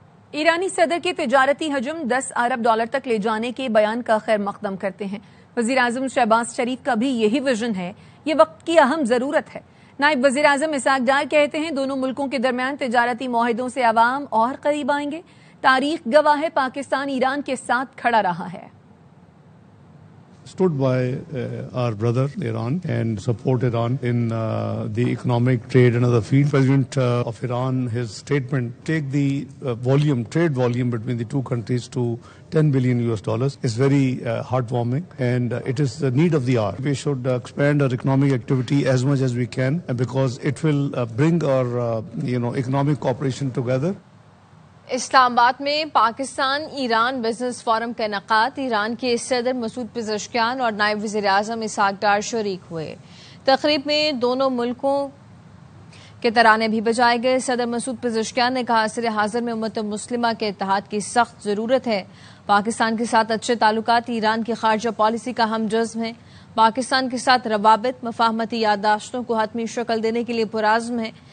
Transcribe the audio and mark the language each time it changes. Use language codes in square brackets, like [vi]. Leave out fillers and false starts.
[ur] ایرانی صدر کے تجارتی حجم $10 ارب تک لے جانے کے بیان کا خیر مقدم کرتے ہیں۔ وزیر اعظم شہباز شریف کا بھی یہی ویژن ہے، یہ وقت کی اہم ضرورت ہے۔ نائب وزیر اعظم اسحاق ڈار کہتے ہیں دونوں ملکوں کے درمیان تجارتی معاہدوں سے عوام اور قریب آئیں گے۔ تاریخ گواہ ہے پاکستان ایران کے ساتھ کھڑا رہا ہے۔ [en] Stood by our brother Iran and support Iran in the economic, trade and other fields. President of Iran, his statement, take the trade volume between the two countries to $10 billion is very heartwarming, and it is the need of the hour. We should expand our economic activity as much as we can because it will bring our economic cooperation together. [ur] اسلام آباد میں Pakistan Iran business forum کا انعقاد، ایران کے صدر Masoud Pezeshkian اور نائب وزیر اعظم اسحاق ڈار شریک ہوئے۔ تقریب میں دونوں ملکوں کے ترانے بھی بجائے گئے۔ صدر مسعود پزشکیان نے کہا عصر حاضر میں امت مسلمہ کے اتحاد کی سخت ضرورت ہے۔ پاکستان کے ساتھ اچھے تعلقات ایران کی خارجہ پالیسی کا اہم جزو ہیں۔ پاکستان کے ساتھ روابط مفاہمتی یادداشتوں کو حتمی شکل دینے کے لیے پرعزم ہے۔